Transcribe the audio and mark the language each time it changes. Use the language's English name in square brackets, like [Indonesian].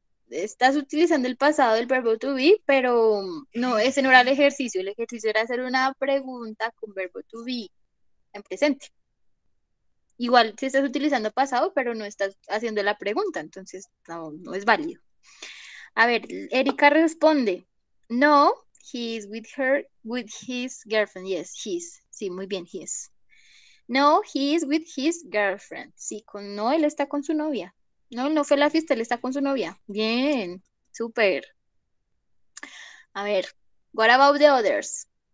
[Spanish] Estás utilizando el pasado del verbo to be, pero no, ese no era el ejercicio. El ejercicio era hacer una pregunta con verbo to be en presente. Igual si estás utilizando pasado, pero no estás haciendo la pregunta, entonces no es válido. A ver, Erika responde. [English] No, he is with his girlfriend. Yes, he's. [Spanish] Sí, muy bien, [English] he is. No, he is with his girlfriend. [Spanish] Sí, no, él está con su novia. No, él no fue a la fiesta, él está con su novia. Bien, súper. A ver, [English] what about the others?